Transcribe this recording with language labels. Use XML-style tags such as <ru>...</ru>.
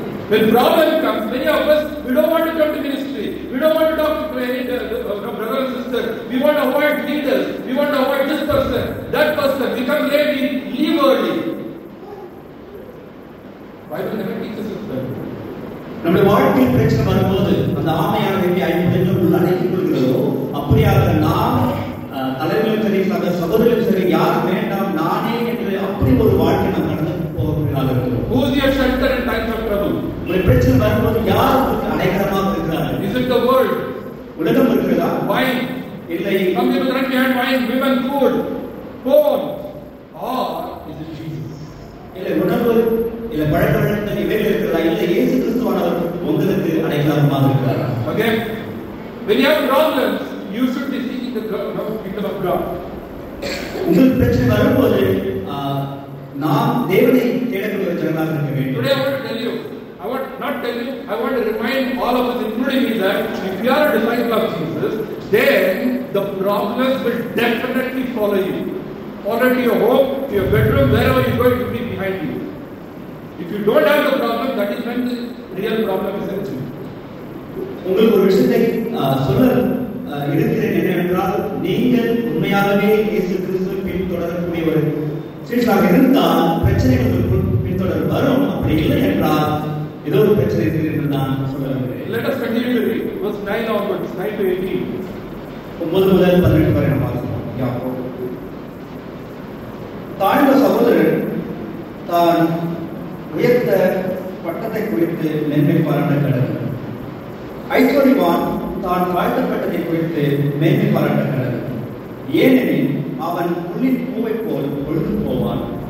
<en>When problem comes, many of us, we don't want to come to ministry. We don't want to talk to any brother or sister. We want to avoid leaders. We want to avoid this person, that person. We come late, we leave early. Bible never teaches us that.</en> <ta>நம்முடைய வாழ்க்கையில் பிரச்சனை வரும்போது அந்த ஆமையானது எப்படி ஐம்பது அடக்கிக் கொள்கிறதோ அப்படியாக நாம் தலைவர்களும் சரி சகோதரர்களும் சரி யாரும் வேண்டாம் நானே என்று அப்படி ஒரு வாழ்க்கை நாம் நடந்து போகிறார்கள்.</ta> <en>Who is your shelter in times of trouble?</en> <ta>ஒரு பிரச்சனை வரும்போது யார் உங்களுக்கு அடைக்கலமாக இருக்கிறார்கள்?</ta> <en>Is it the world?</en> <ta>உலகம் இருக்கிறதா?</ta> <en>Wine?</en> <ta>இல்லை.</ta> <en>Some people run behind wine, women, food, phone. Or is it Jesus?</en> <ta>இல்லை உணவு, இல்லை பழக்க வழக்கங்கள் இவைகள் இருக்கிறதா? இல்லை இயேசு கிறிஸ்துவானவர் உங்களுக்கு அடைக்கலமாக இருக்கிறார்.</ta> <en>Okay? When you have problems, you should be seeking the kingdom of God.</en> <ta>உங்களுக்கு பிரச்சனை வரும்போது நாம் தேவனை தேடக்கூடிய ஜனங்களாக இருக்க வேண்டும்.</ta> <en>Today I want to tell you, I want to remind all of us, including me, that if you are a disciple of Jesus, then the problems will definitely follow you. Follow to your home, to your bedroom, wherever you go, it will be behind you. If you don't have the problem, that is when the real problem is in you.</en> <ta>உங்களுக்கு ஒரு விஷயத்தை சொல்ல இருக்கிறேன் என்னவென்றால், நீங்கள் உண்மையாகவே இயேசு கிறிஸ்துவை பின்தொடரக்கூடிய ஒரு சீஷராக இருந்தால் பிரச்சனை உங்களுக்கு பின்தொடர் வரும். அப்படி இல்லை என்றால் ஏதோ ஒரு பிரச்சனை இருக்கிறது என்று நான் சொல்ல விரும்புகிறேன்.</ta> <en>Let us continue to read verse 9 onwards, 9 to 18.</en> <ta>9 முதல் 18 வரை நாம் வாசிக்கலாம். யாக்கோபு. தாழ்ந்த சகோதரன் தான் உயர்த்த பட்டத்தை குறித்து மேன்மை பாராட்ட கடவுள். ஐஸ்வர்யவான் தான் தாழ்த்தப்பட்டதை குறித்து மேன்மை பாராட்ட கடவுள். ஏனெனில் அவன் புல்லின் பூவை போல் பொழுது போவான்.</ta>